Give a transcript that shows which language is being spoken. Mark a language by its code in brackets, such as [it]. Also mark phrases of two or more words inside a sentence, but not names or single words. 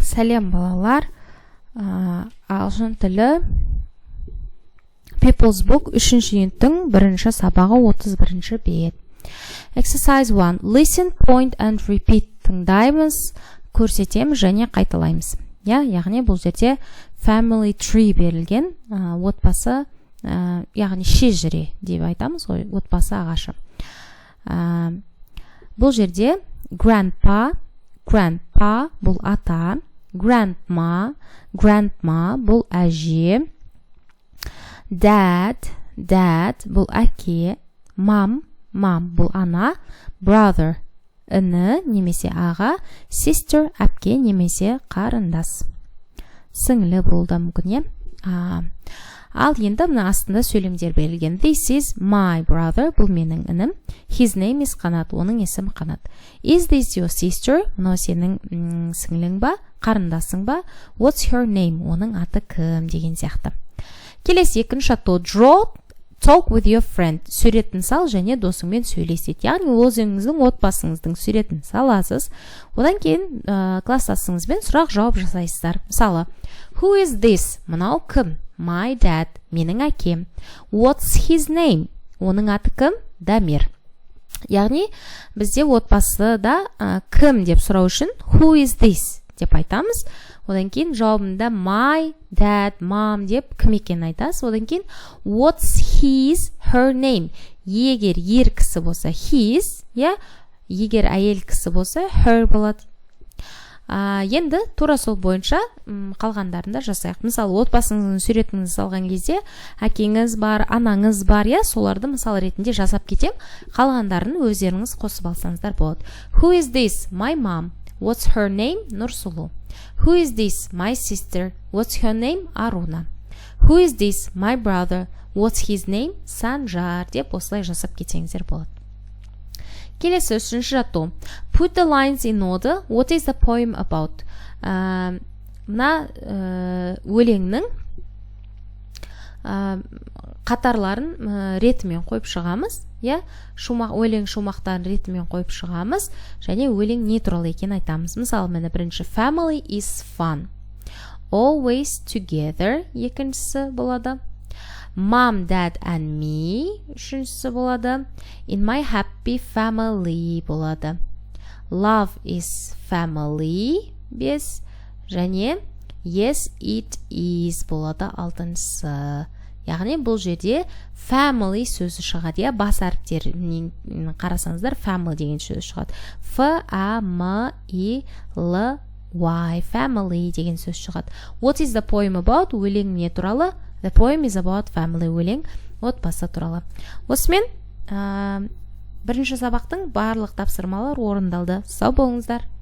[kk] Сәлем балалар. Ағылшын тілі People's Book 3-ші үйінттің 1-ші сабағы 31-ші бет. [en] Exercise 1. Listen, point and repeat. [kk] Тыңдаймыз, көрсетеміз және қайталаймыз. Яғни бұл жерде [en] family tree [kk] берілген, отбасы, яғни шежіре деп айтамыз ғой, отбасы ағашы. Бұл жерде grandpa бұл ата, grandma бұл әже, dad бұл әке, mom бұл ана, brother іні немесе аға, sister әпке немесе қарындас. Сіңлі болды мүмкін, Ал енді мына астында сөйлемдер берілген. [en] This is my brother, [kk] бұл менің інім. [en] His name is Қанат, [kk] оның есімі Қанат. [en] Is this your sister? [kk] Мынау сенің сіңлің ба, қарындасың ба? [en] What's her name? [kk] Оның аты кім деген сияқты. Келесі екінші ато [en] draw, talk with your friend. [kk] Суретін сал және досыңмен сөйлесет. Яғни өзіңіздің отбасыңыздың суретін саласыз. Одан кейін класстасыңызбен сұрақ-жауап жасайсыздар. Мысалы, [en] who is this? [kk] Мынау кім? [en] My dad, [kk] менің әкем. [en] What's his name? [kk] Оның аты кім? Дамир. Яғни, бізде отбасыда кім деп сұрау үшін [en] who is this [kk] деп айтамыз. Одан кейін жауабында [en] my dad, mom [kk] деп кім екенін айтасыз. Одан кейін [en] what's his, her name? [kk] Егер ер кісі болса his, егер әйел кісі болса her болады. Енді тура сол бойынша қалғандарында жасайық. Мысалы, отбасыңыздың суретіңізді салған кезде әкеңіз бар, анаңыз бар, соларды мысал ретінде жасап кетем. Қалғандарын өздеріңіз қосып алсаңыздар болады. [en] Who is this? My mom. What's her name? Нұрсұлу. Who is this? My sister. What's her name? Аруна. Who is this? My brother. What's his name? [kk] Санжар деп осылай жасап кетсеңіздер болады. Келесі үшінші жатту. [en] Put the lines in order. What is the poem about? [kk] Мына өлеңнің қатарларын ретімен қойып шығамыз. Өлең шумақтарын ретімен қойып шығамыз. Және өлең не туралы екенін айтамыз. Мысалы, мені бірінші [en] family is fun. Always together. [kk] Екіншісі болады. [en] Mom, dad and me. [kk] Үшіншісі болады. [en] In my happy family болады. Love is family. 5. Және yes, it is болады. [kk] 6-сы. Яғни бұл жерде family сөзі шығады. Бас әріптерінен қарасаңыздар family деген сөзі шығады. [en] F-A-M-I-L-Y. [kk] Family деген сөз шығады. [en] What is the poem about? [kk] Өлең не туралы? [en] The poem is about family. [kk] Өлең отбасы туралы. Осымен бірінші сабақтың барлық тапсырмалар орындалды. Сау болыңыздар.